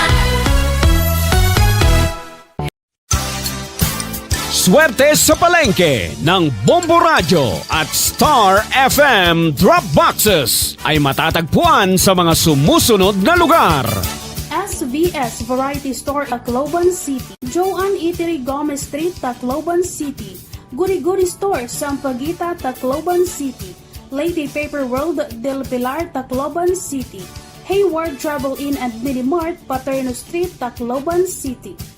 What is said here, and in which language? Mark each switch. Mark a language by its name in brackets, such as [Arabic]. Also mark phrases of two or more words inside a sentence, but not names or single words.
[Filipino] Swerte sa palengke ng Bombo Radio at Star FM Drop Boxes ay matatagpuan sa mga sumusunod na lugar. SVS Variety Store, Tacloban City. Joanne Eatery Gomez Street, Tacloban City. Guri-Guri Store, Sampaguita, Tacloban City. Lady Paper World, Del Pilar, Tacloban City. Hayward Travel Inn and Minimart, Paterno Street, Tacloban City.